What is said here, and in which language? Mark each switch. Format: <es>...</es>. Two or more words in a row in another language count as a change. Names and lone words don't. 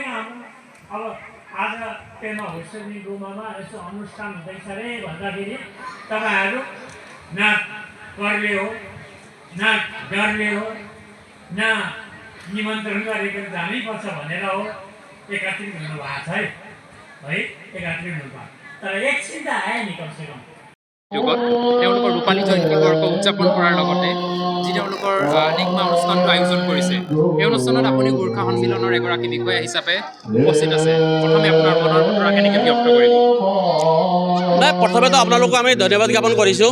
<ne>अब आज पेमा होस्टेलिङ गुम्बामा यसो अनुष्ठान हुँदैछ रे भन्दाखेरि तपाईँहरू न करले हो न डरले हो न निमन्त्रण गरेको जानैपर्छ भनेर हो एकत्रित हुनुभएको छ है, एकत्रित हुनुभएको। तर एकछिन त आयो नि कमसेकम</ne> <as>তেওঁলোকৰ ৰূপালী জয়ন্তী বৰ্ষ উদযাপন কৰাৰ লগতে যি তেওঁলোকৰ নিগমা অনুষ্ঠানটো আয়োজন কৰিছে, এই অনুষ্ঠানত আপুনি গোৰ্খা সন্মিলনৰ এগৰাকী বিষয়া হিচাপে উপস্থিত আছে। প্ৰথমে আপোনাৰ মনৰ বতৰা কেনেকৈ ব্যক্ত কৰিব? নাই, প্ৰথমেতো আপোনালোকক আমি ধন্যবাদ জ্ঞাপন কৰিছোঁ।</as>